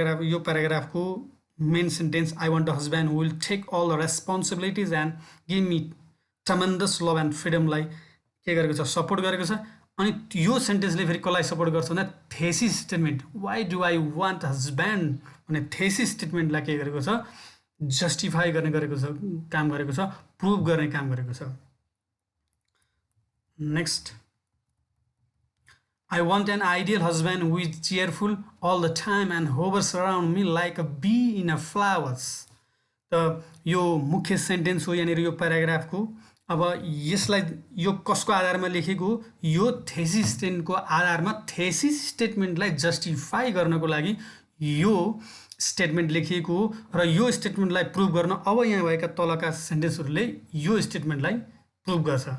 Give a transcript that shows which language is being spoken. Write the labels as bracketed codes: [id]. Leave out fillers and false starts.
[ne] यो प्याराग्राफको main sentence [en] I want a husband who will take all the responsibilities and give me tremendous love and फ्रिडमलाई [ne] के गरेको छ, support गरेको छ। अनि यो सेन्टेन्सले फेरि कसलाई सपोर्ट गर्छ भन्दा thesis statement, [en] why do I want husband [ne] भन्ने थेसिस स्टेटमेन्टलाई के गरेको छ, जस्टिफाई गर्ने गरेको छ, काम गरेको छ, प्रुभ गर्ने काम गरेको छ। [en] Next, I want an ideal husband who is cheerful all the time and hovers around me like a bee in a flowers. [ne] त यो मुख्य सेन्टेन्स हो यहाँनिर यो प्याराग्राफको। अब यसलाई यो कसको आधारमा लेखेको, यो थेसिस स्टेटमेन्टको आधारमा थेसिस स्टेटमेन्टलाई जस्टिफाई गर्नको लागि यो स्टेटमेन्ट लेखिएको र यो स्टेटमेन्टलाई प्रुभ गर्न अब यहाँ भएका तलका सेन्टेन्सहरूले यो स्टेटमेन्टलाई प्रुभ गर्छ।